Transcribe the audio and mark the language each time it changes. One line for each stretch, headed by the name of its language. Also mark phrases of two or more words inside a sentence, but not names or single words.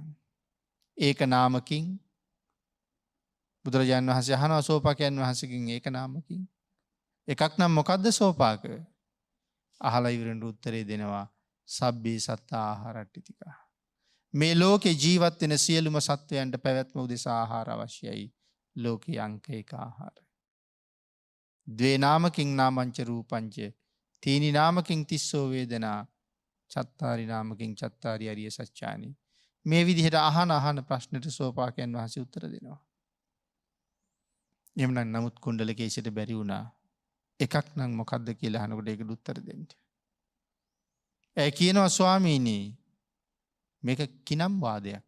Pali: ඒක නාමකින්
Sinhala: බුදුරජාණන් වහන්සේ අහනවා සෝපාකයන් වහන්සේගෙන්
Pali: ඒක නාමකින්.
Sinhala: එකක් නම් මොකද්ද සෝපාක? අහලා ඉවරෙන් උත්තරේ දෙනවා
Pali: සබ්බේ සත්තා ආහාරට්ටිතිකා.
Sinhala: මේ ලෝකේ ජීවත් වෙන සියලුම සත්වයන්ට පැවැත්ම උදෙසා ආහාර අවශ්‍යයි. ලෝකේ අංක එක ආහාර.
Pali: ද්වේ නාමකින් නාමංච රූපංච තීනි නාමකින් තිස්සෝ වේදනා චත්තාරි නාමකින් චත්තාරි අරිය සත්‍යානි.
Sinhala: මේ විදිහට අහන ප්‍රශ්නෙට සෝපාකයන් වහන්සේ උත්තර දෙනවා. එහෙමනම් නමුත් කුණ්ඩලකේශයට බැරි වුණා එකක් නම් මොකද්ද කියලා අහනකොට ඒකට උත්තර දෙන්න. ඒ කියනවා ස්වාමීනි මේක කිනම් වාදයක්ද?